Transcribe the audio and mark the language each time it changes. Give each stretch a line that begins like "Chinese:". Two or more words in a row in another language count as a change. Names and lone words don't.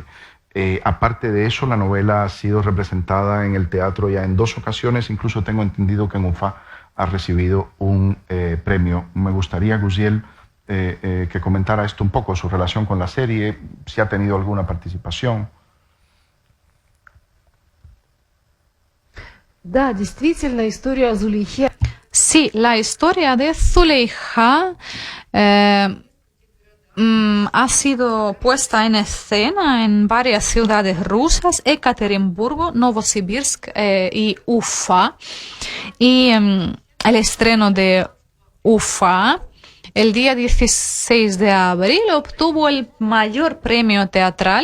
Spanish: Aparte de eso, la novela ha sido representada en el teatro ya en 2 ocasiones, incluso tengo entendido que en UNFA ha recibido un premio. Me gustaría, Güzel, que comentara esto un poco, su relación con la serie, si ha tenido alguna participación.
Russian: Да, действительно, история о Зулейхе.
Spanish: Sí, la historia de Zuleija ha sido puesta en escena en varias ciudades rusas, Ekaterimburgo, Novosibirsk y Ufa. Y el estreno de Ufa, el día 16 de abril, obtuvo el mayor premio teatral.